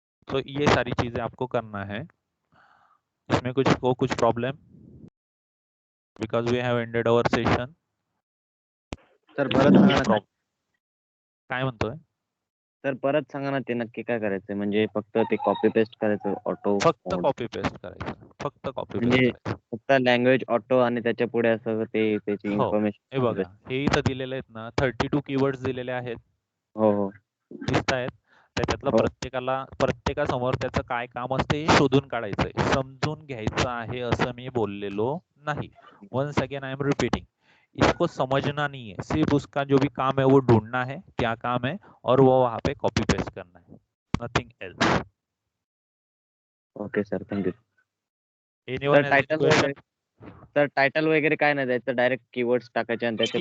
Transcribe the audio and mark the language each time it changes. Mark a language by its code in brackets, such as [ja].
[hi] तो ये सारी चीजें आपको करना है. इसमें कुछ problem, [en] Because we have ended our session. [mr] Sir परत सांगा ना. काय म्हणतोय? सर परत सांगा ना, ते नक्की काय करायचंय? म्हणजे फक्त ते कॉपी पेस्ट करायचं ऑटो? फक्त कॉपी पेस्ट करायचं, फक्त कॉपी पेस्ट म्हणजे करायचं. फक्त लँग्वेज ऑटो आणि त्याच्या पुढे असं ते त्याची हो, हे इन्फॉर्मेशन. बघा, हे इथं दिलेले आहेत ना, 32 कीवर्ड्स दिलेले आहेत, हो हो दिसतायत. त्याच्यातलं हो. प्रत्येकासमोर त्याचं काय काम असते हे शोधून काढायचंय, समजून घ्यायचं आहे असं मी बोललेलो नाही. [en] once again I am repeating, [hi] इसको समझना नहीं है, सिर्फ उसका जो भी काम है वो ढूंढना है क्या काम है और वो वहां पे कॉपी पेस्ट करना है, [en] Nothing else. Okay sir, thank you. Anyone [mr] sir title वगैरे, सर टायटल वगैरे काय नाही द्यायचं, डायरेक्ट कीवर्ड्स टाकायचे आणि त्याच्या